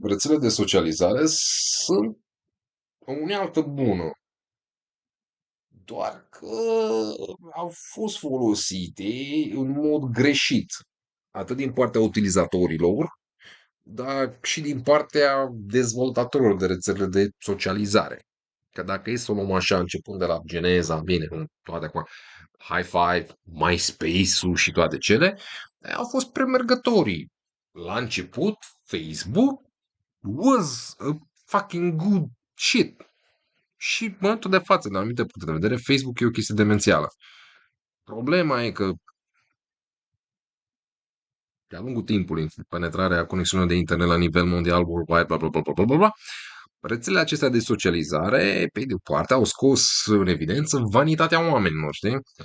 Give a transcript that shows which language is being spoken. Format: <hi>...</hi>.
<ro>Rețele de socializare sunt o unealtă bună, doar că au fost folosite în mod greșit, atât din partea utilizatorilor, dar și din partea dezvoltatorilor de rețele de socializare. Că dacă e să o luăm așa, începând de la geneza, bine, toate acum, High Five, MySpace-ul și toate cele, au fost premergătorii. La început,</ro> <en>Facebook was a fucking good shit.</en> <ro>Și în momentul de față, din anumite puncte de vedere, Facebook e o chestie demențială. Problema e că de-a lungul timpului, penetrarea conexiunilor de internet la nivel mondial, worldwide, bla bla bla bla bla bla, rețelele acestea de socializare, pe de o parte, au scos în evidență vanitatea oamenilor, știi?</ro>